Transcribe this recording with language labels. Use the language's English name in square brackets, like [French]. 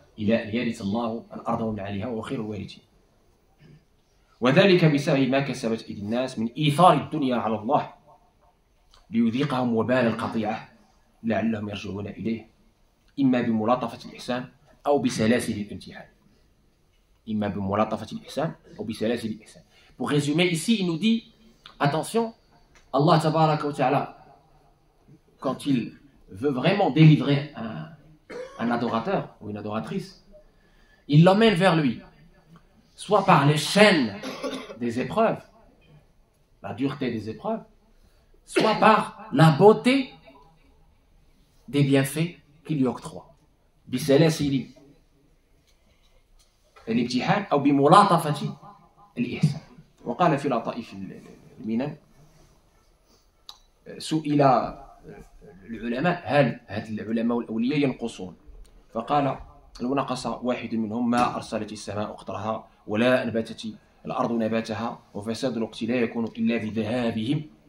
[Arabic] إلى أن يرث الله الأرض ومن عليها وهو خير الوارثين. وذلك بسبب ما كسبت أيدي الناس من إيثار الدنيا على الله ليذيقهم وبال القطيعة لعلهم يرجعون إليه، إما بملاطفة الإحسان أو بسلاسل الامتحان. إما بملاطفة الإحسان أو بسلاسل الإحسان. [French] Pour résumer, ici, il nous dit, attention, Allah tabaraka wa ta'ala, quand il veut vraiment délivrer un adorateur ou une adoratrice, il l'emmène vers lui, soit par les chaînes des épreuves, la dureté des épreuves, soit par la beauté des bienfaits qu'il lui octroie. [Arabic] بسلاسل الامتحان أو بملاطفة الإحسان. وقال في لطائف المنن سئل العلماء هل العلماء والأولياء ينقصون؟ فقال لو نقص واحد منهم ما أرسلت السماء قطرها ولا أنبتت الأرض نباتها وفساد الوقت لا يكون إلا بذهابهم